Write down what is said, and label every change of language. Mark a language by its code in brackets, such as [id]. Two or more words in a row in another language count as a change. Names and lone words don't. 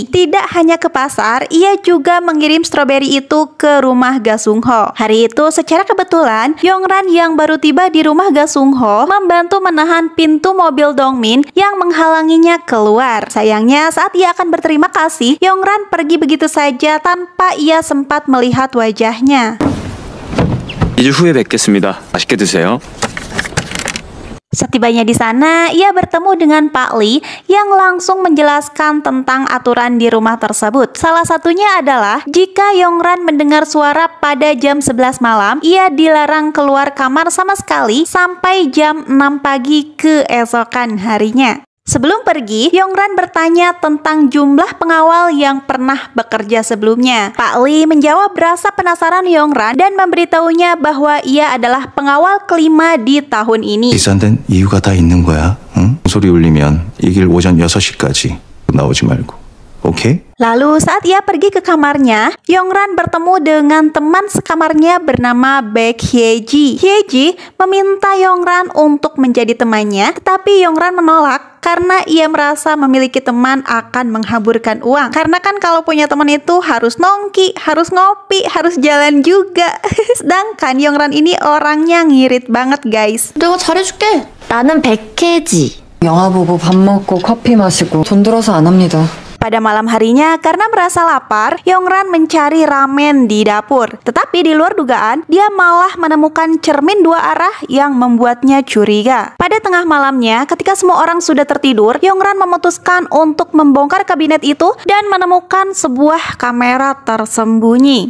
[id] Tidak hanya ke pasar, ia juga mengirim stroberi itu ke rumah Ga Sung Ho. Hari itu, secara kebetulan, Yongran yang baru tiba di rumah Ga Sung Ho membantu menahan pintu mobil Dong Min yang menghalanginya keluar. Sayangnya, saat ia akan berterima kasih, Yongran pergi begitu saja tanpa ia sempat melihat wajahnya. [ko] 2주 후에 뵙겠습니다. 맛있게 드세요. [id] Setibanya di sana, ia bertemu dengan Pak Lee yang langsung menjelaskan tentang aturan di rumah tersebut. Salah satunya adalah jika Yongran mendengar suara pada jam 11 malam, ia dilarang keluar kamar sama sekali sampai jam 6 pagi keesokan harinya. Sebelum pergi, Yongran bertanya tentang jumlah pengawal yang pernah bekerja sebelumnya. Pak Lee menjawab rasa penasaran Yongran dan memberitahunya bahwa ia adalah pengawal kelima di tahun ini. [ko] 비싼 이유가 다 있는 거야. 응? 소리 울리면 이 길 오전 6시까지 나오지 말고 오케이? [id] Lalu saat ia pergi ke kamarnya, Yongran bertemu dengan teman sekamarnya bernama Baek Hyeji. Hyeji meminta Yongran untuk menjadi temannya, tetapi Yongran menolak karena ia merasa memiliki teman akan menghaburkan uang. Karena kan kalau punya teman itu harus nongki, harus ngopi, harus jalan juga. Sedangkan Yongran ini orangnya ngirit banget guys. [ko] 내가 잘해줄게. 나는 백혜지. 영화 보고 밥 먹고 커피 마시고 돈 들어서 안 합니다. [id] Pada malam harinya, karena merasa lapar, Yongran mencari ramen di dapur. Tetapi di luar dugaan, dia malah menemukan cermin dua arah yang membuatnya curiga. Pada tengah malamnya, ketika semua orang sudah tertidur, Yongran memutuskan untuk membongkar kabinet itu dan menemukan sebuah kamera tersembunyi.